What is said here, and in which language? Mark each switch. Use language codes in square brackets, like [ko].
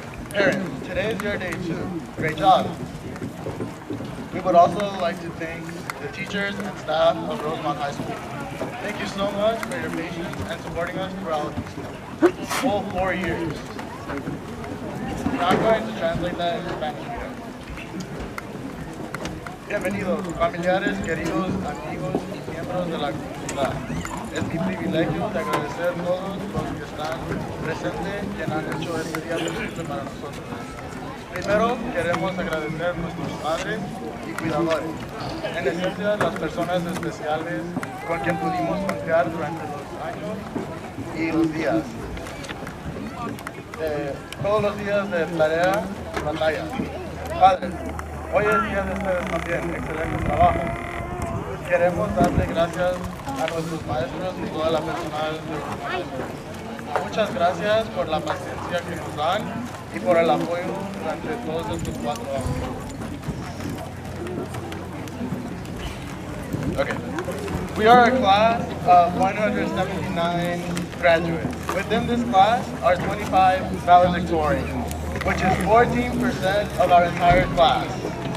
[en] Parents, today is your day too. Great job. We would also like to thank the teachers and staff of Rosamond High School. Thank you so much for your patience and supporting us throughout the whole 4 years. Now I'm going to translate that in Spanish. [es] Bienvenidos, familiares, queridos, amigos y miembros de la comunidad. Es mi privilegio de agradecer a todos los que están presentes y han hecho este día posible para nosotros. Primero, queremos agradecer a nuestros padres y cuidadores, en esencia las personas especiales con quien pudimos confiar durante los años y los días. Todos los días de tarea y batalla. Padres, hoy es día de ustedes también, excelente trabajo. Queremos darle gracias a nuestros maestros y toda la personal de los maestros. Muchas gracias por la paciencia que nos dan y por el apoyo durante todos estos 4 años. [en] Okay. We are a class of 179 graduates. Within this class are 25 valedictorians, which is 14% of our entire class.